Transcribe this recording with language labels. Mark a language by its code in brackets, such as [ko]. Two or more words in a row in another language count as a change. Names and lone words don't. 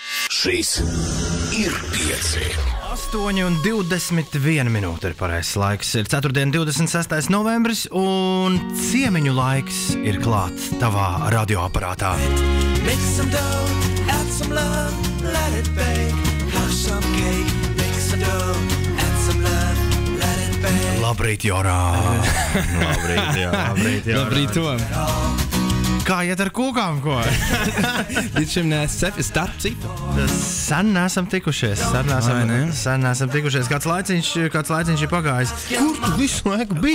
[lv] Šis ir 5. 8:21 minūte ir pareizs laiks. Ir 4. 26. novembris un ciemiņu laiks ir klāt tavā radioaparātā. [en] Make some dough, add some love, let it bake. Have some cake, make some dough, add some love, let it bake. [lv] Labrīt, Jorā! Labrīt, Tom! Kā iet ar kūkām, ko? Līdz šim neesmu starp citu. Sen neesam tikušies. Sen neesam tikušies. Kāds laiciņš ir pagājis. Kur tu visu laiku biji?